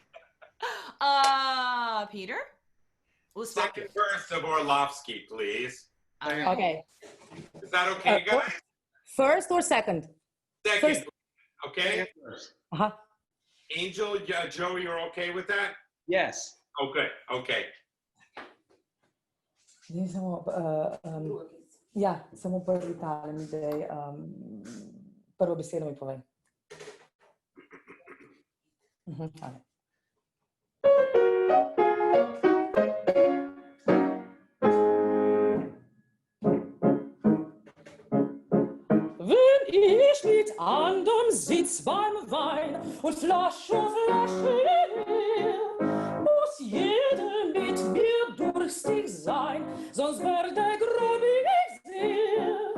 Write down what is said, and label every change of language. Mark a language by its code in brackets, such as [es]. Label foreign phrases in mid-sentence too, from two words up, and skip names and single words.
[en] Peter? We'll Second verse of Orlovsky, please. Okay. Is that okay, guys? First or second? Second. First. Okay. Uh-huh. Angel, Joe, you're okay with that? Yes. Oh, good. Okay. [sl] Ja, samo prvi tale mi daj, prvo besedo mi povej. [de] Wenn ich mit anderem sitz beim Wein und Flasche leer, muss jeder mit mir durstig sein, sonst werde grobig sehr.